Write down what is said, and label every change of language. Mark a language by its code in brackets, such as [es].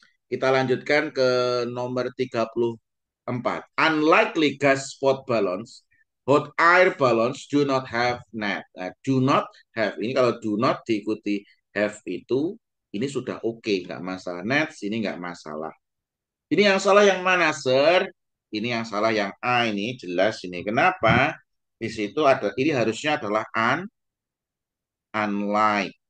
[id] Kita lanjutkan ke nomor 34. [en] Unlikely gas spot balloons, hot air balloons do not have net. Nah, do not have. [id] Ini kalau do not diikuti have itu, ini sudah oke, nggak masalah. Net, ini nggak masalah. Ini yang salah yang mana, Sir? Ini yang salah yang A ini, jelas ini. Kenapa? Di situ ada, ini harusnya adalah unlike.